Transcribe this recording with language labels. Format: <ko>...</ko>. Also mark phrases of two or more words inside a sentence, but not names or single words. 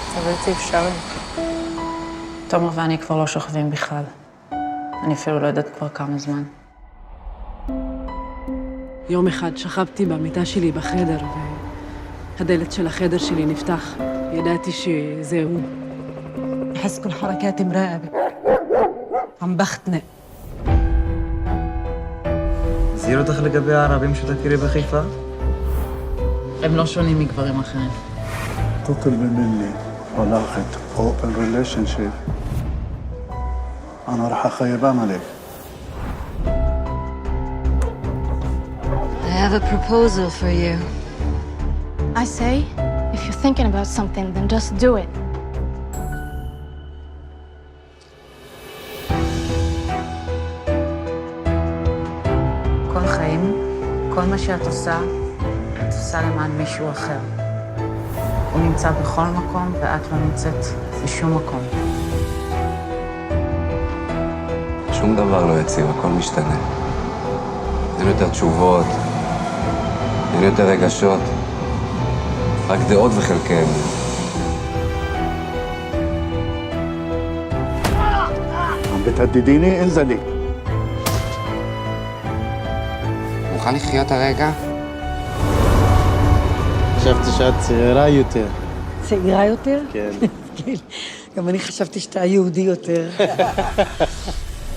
<he>בלתי אפשרי. תומר ואני כבר לא שוכבים בכלל. אני אפילו לא יודעת כבר כמה זמן. יום אחד שכבתי במיטה שלי בחדר, והדלת של החדר שלי נפתח. ידעתי שזה הוא.</he> <ar>أحس كل حركاتي مراقبة عم بختنق.</ar> <he>הזהיר אותך לגבי הערבים שתכירי בחיפה? הם לא שונים מגברים אחרים.</he> <ar>تطلبي مني علاقة</ar> <en>open relationship</en> <ar>أنا راح أخيب أملك.</ar> <en>I have a proposal for you. I say, if you're thinking about something, then just do it.</en> <he>כל חיים, כל מה שאת עושה, את עושה למען מישהו אחר. הוא נמצא בכל מקום ואת לא נמצאת בשום מקום. שום דבר לא יציב, הכל משתנה. אין יותר תשובות, אין יותר רגשות, רק דעות וחלקיהם.</he> <ar>عم بتهدديني انزلي.</ar> <he>מוכן לחיות הרגע? חשבתי שאת צעירה יותר. צעירה יותר? כן. גם אני חשבתי שאתה יהודי יותר.</he>